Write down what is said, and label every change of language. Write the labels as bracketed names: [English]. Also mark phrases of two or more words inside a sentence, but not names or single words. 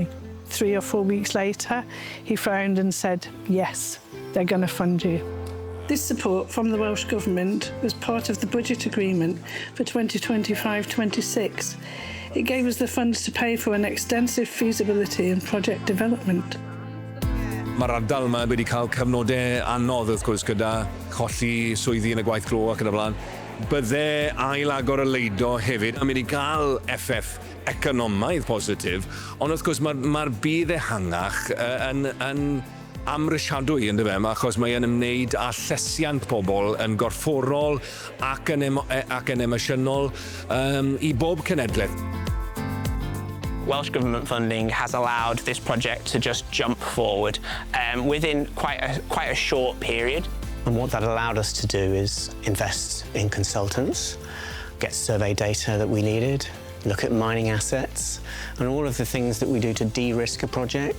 [English] 3 or 4 weeks later, he phoned and said, yes, they're going to fund you. This support from the Welsh Government was part of the budget agreement for 2025-26. It gave us the funds to pay for an extensive feasibility and project development. [Welsh] Mae'r ardal yma wedi cael cyfnodau anodd wrth gwrs gyda colli swyddi yn y gwaith glo ac yn y blaen. Bydde ail agor y leido hefyd yn mynd i gael effaith economaidd positif, ond wrth gwrs mae'r bydd ehangach yn amrysiadwy yn dyfe, achos mae yn ymwneud â llesiant pobl yn gorfforol ac yn emosiynol i bob cenedlaeth. [English] Welsh Government funding has allowed this project to just jump forward within quite a short period. And what that allowed us to do is invest in consultants, get survey data that we needed, look at mining assets, and all of the things that we do to de-risk a project.